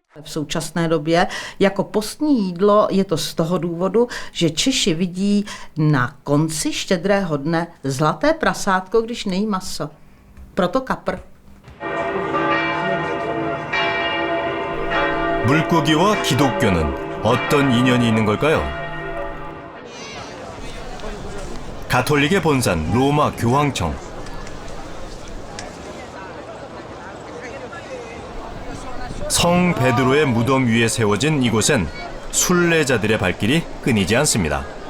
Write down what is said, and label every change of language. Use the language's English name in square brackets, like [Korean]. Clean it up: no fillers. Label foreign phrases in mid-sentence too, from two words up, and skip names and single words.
[Czech] v současné době. Jako postní jídlo je to z toho důvodu, že Češi vidí na konci štědrého dne zlaté prasátko, když nejí maso. Proto kapr. [Korean] 물고기와 기독교는 어떤 인연이 있는 걸까요? 가톨릭의 본산 로마 교황청. 성 베드로의 무덤 위에 세워진 이곳엔 순례자들의 발길이 끊이지 않습니다.